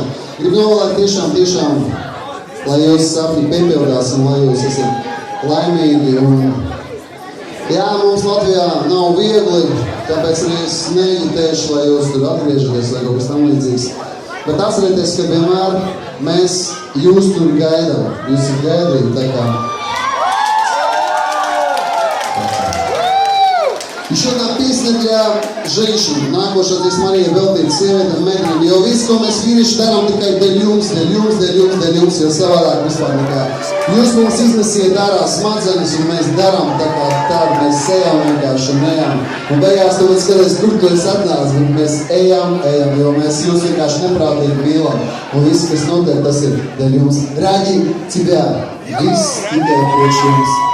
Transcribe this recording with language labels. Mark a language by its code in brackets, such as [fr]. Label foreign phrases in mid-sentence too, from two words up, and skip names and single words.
[lv] Gribu novēlēt tiešām, lai jūs sapņi piepildās un lai jūs esat laimīgi. Jā, mums Latvijā nav viegli, tāpēc arī es neģitēšu, lai jūs tur atgriežaties vai kaut kas tam līdzīgs. Bet atcerieties, ka vienmēr mēs jūs tur gaidām. Jūs ir gaidīgi, tā kā. [ru] Еще одна песня для женщин. [lv] Nākošā dziesma arī ir veltīta sievietēm, meitenēm. Jo viss, ko mēs vīrieši darām, tikai dēļ jums, jo savādāk vispār nekā. Jūs mums iznesiet ārā smadzenes, un mēs darām tā kā tādu, mēs ejam vienkārši un ejam. Un beigās tu skaties, kur tu esi atnācis, bet mēs ejam, jo mēs jūs vienkārši neprātīgi mīlam. Un viss, kas notiek, tas ir dēļ jums. [ru] Ради тебя. [lv] Viss tikai priekš jums.